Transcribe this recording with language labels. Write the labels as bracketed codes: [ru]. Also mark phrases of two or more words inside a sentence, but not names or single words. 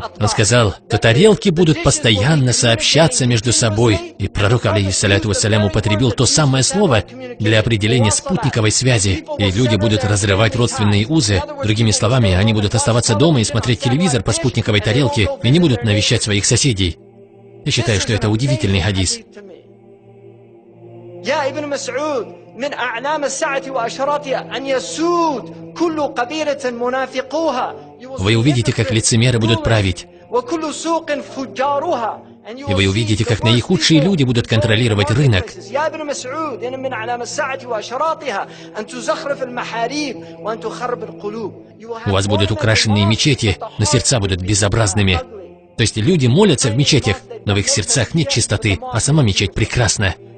[ru] Он сказал, что тарелки будут постоянно сообщаться между собой. И пророк, [ar] عليه الصلاة والسلام, [ru] употребил то самое слово для определения спутниковой связи. И люди будут разрывать родственные узы. Другими словами, они будут оставаться дома и смотреть телевизор по спутниковой тарелке и не будут навещать своих соседей. Я считаю, что это удивительный хадис. [ar] من أعلام الساعة وأشراطها أن يسود كل قبيلة منافقوها. [ru] Вы увидите, как лицемеры будут править. [ar] وكل سوق فجارها. [ru] И вы увидите, как наихудшие люди будут контролировать рынок. У вас будут украшенные мечети, но сердца будут безобразными. То есть люди молятся в мечетях, но в их сердцах нет чистоты, а сама мечеть прекрасна.